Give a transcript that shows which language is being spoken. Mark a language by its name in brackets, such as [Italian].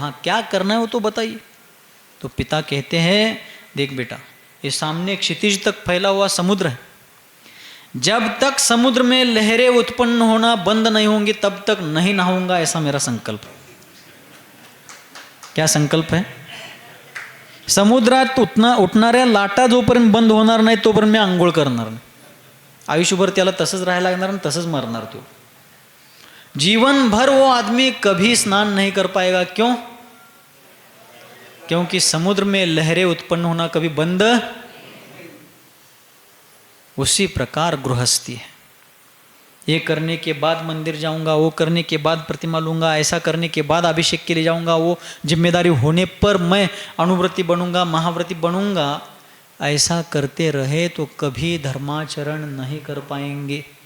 [Hindi] हाँ, क्या करना है वो तो बताइए। तो पिता कहते हैं देख बेटा, ये सामने क्षितिज तक फैला हुआ समुद्र है, जब तक समुद्र में लहरें उत्पन्न होना बंद नहीं होंगी तब तक नहीं नहाऊंगा, ऐसा मेरा संकल्प। क्या संकल्प है? [Marathi] समुद्रात उठणाऱ्या लाटा जोपर्यंत बंद होणार नाही तोपर्यंत मी आंघोळ करणार नाही। आयुष्यभर त्याला तसंच राहायला लागणार आणि तसंच मरणार तो। [Hindi] जीवन भर वो आदमी कभी स्नान नहीं कर पाएगा। क्यों? क्योंकि समुद्र में लहरें उत्पन्न होना कभी बंद। उसी प्रकार गृहस्थी है। ये करने के बाद मंदिर जाऊंगा, वो करने के बाद प्रतिमा लूंगा, ऐसा करने के बाद अभिषेक के लिए जाऊंगा, वो जिम्मेदारी होने पर मैं अनुव्रती बनूंगा, महाव्रती बनूंगा, ऐसा करते रहे तो कभी धर्माचरण नहीं कर पाएंगे।